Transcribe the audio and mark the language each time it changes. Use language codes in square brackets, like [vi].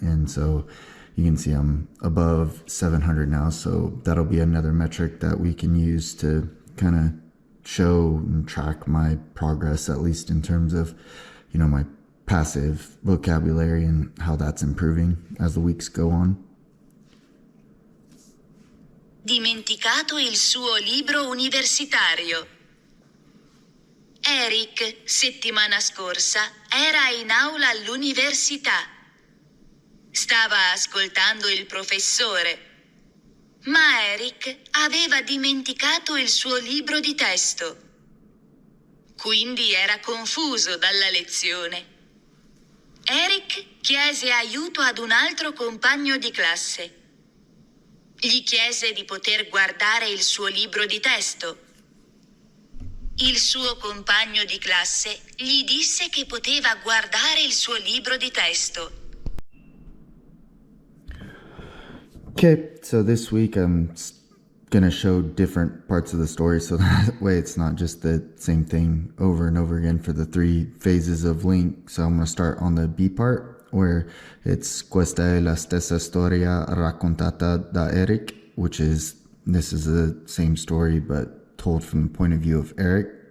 [en] And so you can see I'm above 700 now. So that'll be another metric that we can use to kind of show and track my progress, at least in terms of, my passive vocabulary and how that's improving as the weeks go on. [it] Dimenticato il suo libro universitario. Eric, settimana scorsa, era in aula all'università. Stava ascoltando il professore, ma Eric aveva dimenticato il suo libro di testo. Quindi era confuso dalla lezione. Eric chiese aiuto ad un altro compagno di classe. Gli chiese di poter guardare il suo libro di testo. Il suo compagno di classe gli disse che poteva guardare il suo libro di testo. [en] Okay, so this week I'm going to show different parts of the story, so that way it's not just the same thing over and over again for the 3 phases of Link. So I'm going to start on the B part, where it's [it] Questa è la stessa storia raccontata da Eric, [en] this is the same story but told from the point of view of Eric.